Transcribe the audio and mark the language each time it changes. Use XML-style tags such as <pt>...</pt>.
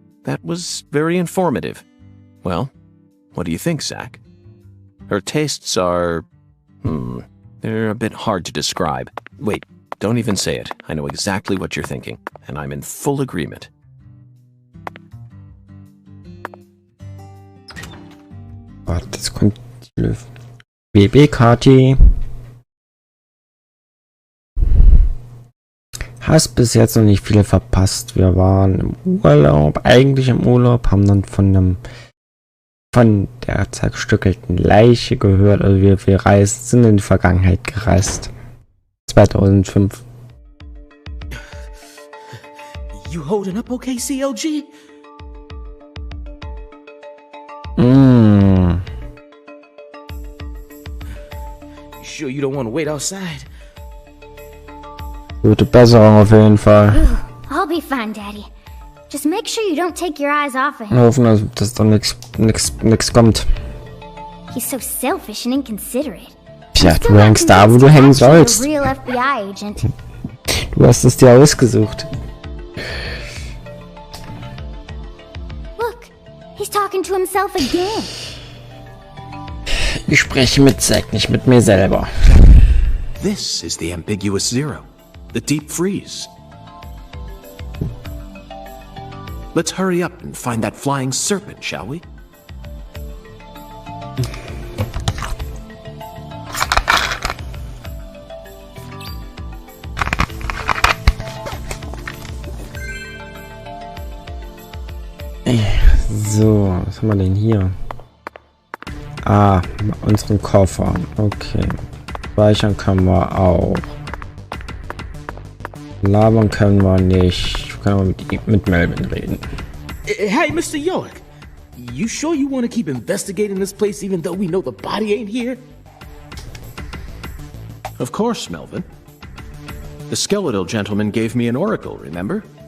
<en>That was very informative. Well, what do you think, Zach? Her tastes are... they're a bit hard to describe. Wait, don't even say it. I know exactly what you're thinking, and I'm in full agreement.</en> <de>Warte, jetzt kommt die Löwe. BB Kati. Hast bis jetzt noch nicht viel verpasst. Wir waren im Urlaub, eigentlich im Urlaub, haben dann von der zerstückelten Leiche gehört. Also wir sind in die Vergangenheit gereist. 2005.</de> <en>You holding up okay, CLG? You sure you don't want to wait outside?</en> <de>Gute Besserung auf jeden Fall.</de> <en>I'll be fine, Daddy. Just make sure you don't take your eyes off of him.</en> <de>Hoffen, dass da nix kommt.</de> <en>He's so selfish and inconsiderate.</en> <de>Tja, du hängst da, wo du hängen sollst.</de> <en>Real FBI agent.</en> <de>Du hast es dir ausgesucht.</de> <en>Look, he's talking to himself again.</en> <de>Ich spreche mit Zack, nicht mit mir selber.</de> <en>This is the ambiguous zero, the deep freeze. Let's hurry up and find that flying serpent, shall we?</en> <de>So, was haben wir denn hier? Ah, unseren Koffer. Okay. Speichern können wir auch. Labern können wir nicht. Ich kann aber mit Melvin reden.</de> <en>Hey, Mr. York. You sure you want to keep investigating this place even though we know the body ain't here? Of course, Melvin. The skeletal gentleman gave me an oracle, remember?</en>